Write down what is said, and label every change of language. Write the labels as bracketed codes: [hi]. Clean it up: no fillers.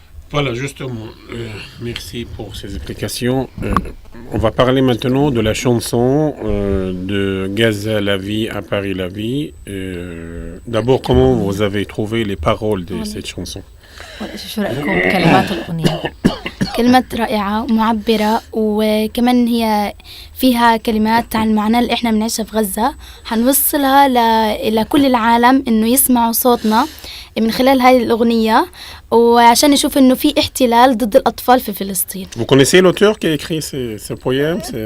[fr] Voilà, justement, merci pour ces explications. On va parler maintenant de la chanson de Gaza la vie, à Paris la vie. D'abord, comment vous avez trouvé les paroles de cette chanson? [ar] شو رأيكم بكلمات الأغنية؟ كلمات رائعة ومعبرة، وكمان هي فيها كلمات عن المعاناة اللي إحنا بنعيشها في غزة، حنوصلها لكل العالم إنه يسمعوا صوتنا من خلال هاي الأغنية، وعشان يشوف إنه في احتلال ضد الأطفال في فلسطين. [fr] Vous connaissez l'auteur qui a écrit ce poème?